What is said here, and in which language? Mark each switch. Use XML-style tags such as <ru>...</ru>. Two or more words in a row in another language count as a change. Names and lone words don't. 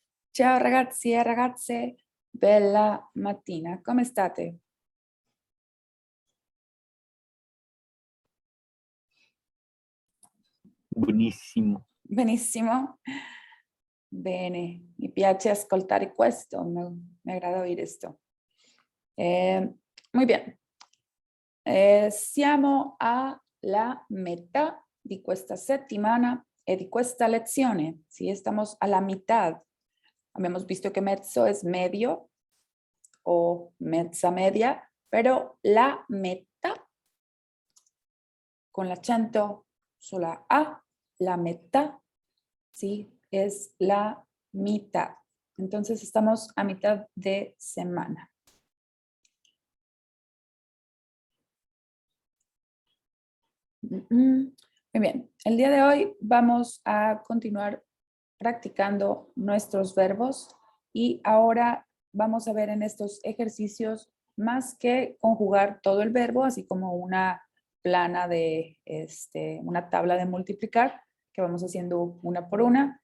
<it>Ciao ragazzi e ragazze, bella mattina, come state? Buonissimo. Benissimo? Bene, mi piace ascoltare questo,</it> <es>mi agrada oír esto. Muy bien,</es> <it>siamo alla metà di questa settimana e di questa lezione, sì,</it> <es>estamos a la mitad. Habíamos visto que mezzo es medio o mezza media, pero</es> <it>la metà con l'accento sulla A,</it> <es>la mitad, ¿sí? Es la mitad. Entonces estamos a mitad de semana. Muy bien, el día de hoy vamos a continuar practicando nuestros verbos y ahora vamos a ver en estos ejercicios más que conjugar todo el verbo, así como una plana de, una tabla de multiplicar que vamos haciendo una por una.</es>